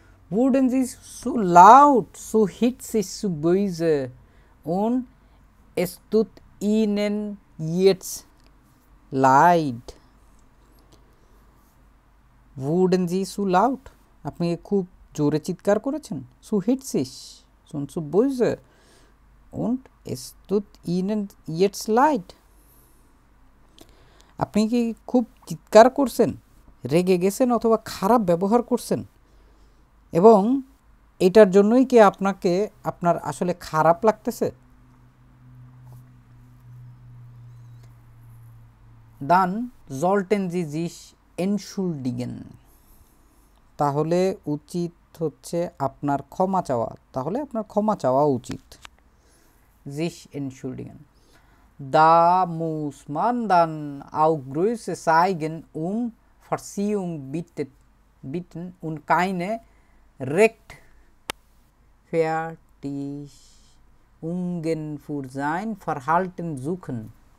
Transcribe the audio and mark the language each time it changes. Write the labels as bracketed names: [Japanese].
[German] Wurden sie so laut, so hitzig, so böse und es tut ihnen jetzt leid. Wurden sie so laut? [Bangla] আপনি খুব জোরে চিৎকার করেছেন? [German] So hitzig, so böse und es tut ihnen jetzt leid. [Bangla] আপনি কি খুব চিৎকার করছেন, রেগে গেছেন অথবা খারাপ ব্যবহার করছেন এবং এটার জন্যই কি আপনাকে আপনার আসলে খারাপ লাগতেছে? [German] Dann sollten Sie sich entschuldigen. [Bangla] তাহলে উচিত হচ্ছে আপনার ক্ষমা চাওয়া। তাহলে আপনার ক্ষমা চাওয়া উচিত। [German] Sich entschuldigen. Da muss man dann auch Größe zeigen, Verziehung bitten und keine Rechtfertigungen für sein Verhalten suchen.